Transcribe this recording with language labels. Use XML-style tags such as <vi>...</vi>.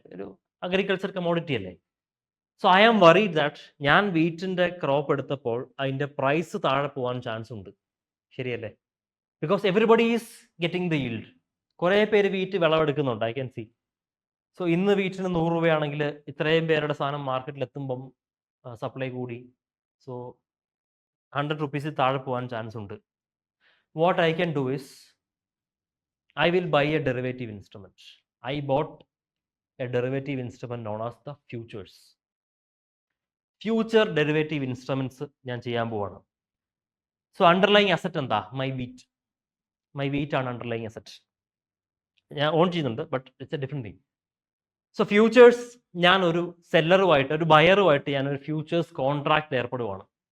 <ml>ഒരു agriculture commodity അല്ലേ.</ml> <en>so I am worried that</en> <ml>ഞാൻ വീറ്റിൻ്റെ ക്രോപ്പ് എടുത്തപ്പോൾ അതിൻ്റെ പ്രൈസ് താഴെ പോകാൻ ചാൻസ് ഉണ്ട്, ശരിയല്ലേ?</ml> <en>Because everybody is getting the yield.</en> <ml>കുറേ പേര് wheat വിളവെടുക്കുന്നുണ്ട്,</ml> <en>I can see.</en> <ml>So ഇന്ന് വീറ്റിന് 100 രൂപയാണെങ്കിൽ ഇത്രയും പേരുടെ സാധനം മാർക്കറ്റിൽ എത്തുമ്പം സപ്ലൈ കൂടി. സോ 100 റുപ്പീസിൽ താഴെ പോകാൻ ചാൻസ് ഉണ്ട്.</ml> <en>What I can do is I will buy a derivative instrument. I bought a derivative instrument known as the futures.</en> <ml>Future derivative instruments ഞാൻ ചെയ്യാൻ പോവാണ്. സോ അണ്ടർലൈങ് അസറ്റ് എന്താ? മൈ വീറ്റ് ആണ് underlying asset. ഞാൻ on ചെയ്യുന്നുണ്ട്,</ml> <en>But it's a different thing.</en> <ml>So futures, ഞാൻ ഒരു സെല്ലറുമായിട്ട്, ഒരു ബയറുമായിട്ട് ഞാനൊരു ഫ്യൂച്ചേഴ്സ് കോൺട്രാക്ട് ഏർപ്പെടുവാണ്.</ml>